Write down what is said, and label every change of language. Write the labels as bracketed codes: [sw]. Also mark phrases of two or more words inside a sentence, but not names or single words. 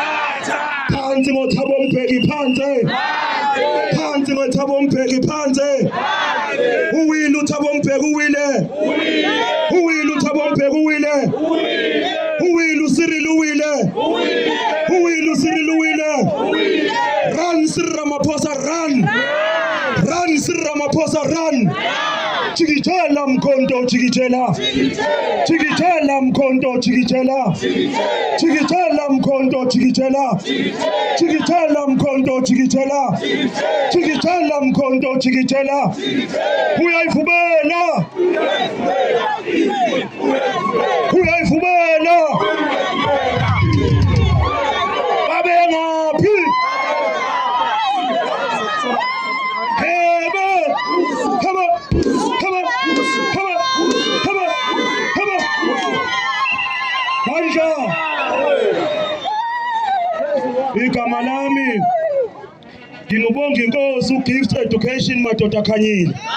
[zu] Phansi ngoThabo Mbeki phansi. Phansi ngoThabo Mbeki phansi. Uwile uThabo Mbeki uwile. Uwile uThabo Mbeki uwile. Uwile uCyril uwile. Uwile uCyril uwile. [en] Run Cyril Ramaphosa run. Run Cyril Ramaphosa run. [zu] Jikijela mkhonto jikijela. Jikijela mkhonto jikijela jikijela mkhonto jikijela jikijela mkhonto jikijela jikijela mkhonto jikijela uyayivubela uyayivubela babe ngaphi igama lami ngingubonga inkosi uGift Education madoda khanyile